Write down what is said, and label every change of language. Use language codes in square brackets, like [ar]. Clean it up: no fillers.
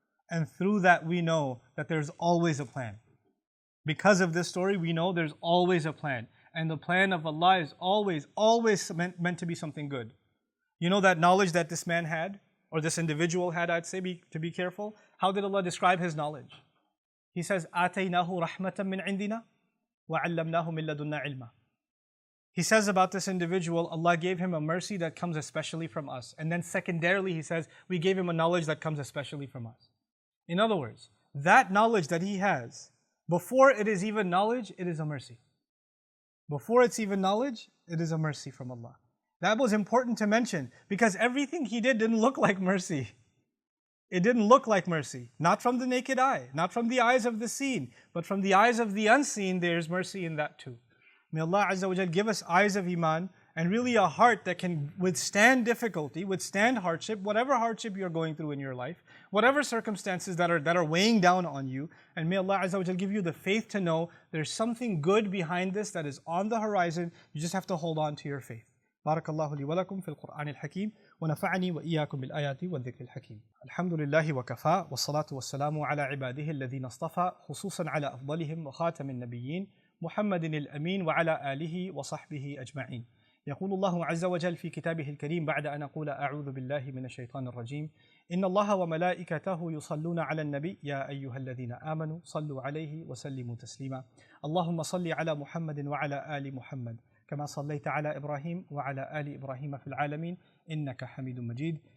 [en] And through that we know that there's always a plan. Because of this story, we know there's always a plan. And the plan of Allah is always meant to be something good. You know that knowledge that this man had, or this individual had, I'd say, to be careful? How did Allah describe his knowledge? He says, [ar] آتَيْنَاهُ رَحْمَةً مِّنْ عِنْدِنَا وَعَلَّمْنَاهُ مِن لَدُنَّا عِلْمًا. [en] He says about this individual, Allah gave him a mercy that comes especially from us. And then secondarily, he says, we gave him a knowledge that comes especially from us. In other words, that knowledge that he has, before it is even knowledge, it is a mercy. Before it's even knowledge, it is a mercy from Allah. That was important to mention because everything he did didn't look like mercy. It didn't look like mercy. Not from the naked eye, not from the eyes of the seen, but from the eyes of the unseen, there's mercy in that too. May Allah Azza wa Jal give us eyes of Iman and really a heart that can withstand difficulty, withstand hardship, whatever hardship you're going through in your life, whatever circumstances that are weighing down on you. And may Allah Azza wa Jal give you the faith to know there's something good behind this that is on the horizon. You just have to hold on to your faith. [ar] بارك الله لي ولكم في القرآن الحكيم ونفعني وإياكم بالآيات والذكر الحكيم. الحمد لله وكفى والصلاة والسلام على عباده الذين اصطفى خصوصا على أفضلهم وخاتم النبيين محمد الأمين وعلى آله وصحبه أجمعين. يقول الله عز وجل في كتابه الكريم بعد أن أقول أعوذ بالله من الشيطان الرجيم إن الله وملائكته يصلون على النبي يا أيها الذين آمنوا صلوا عليه وسلموا تسليما اللهم صل على محمد وعلى آل محمد كما صليت على إبراهيم وعلى آل إبراهيم في العالمين إنك حميد مجيد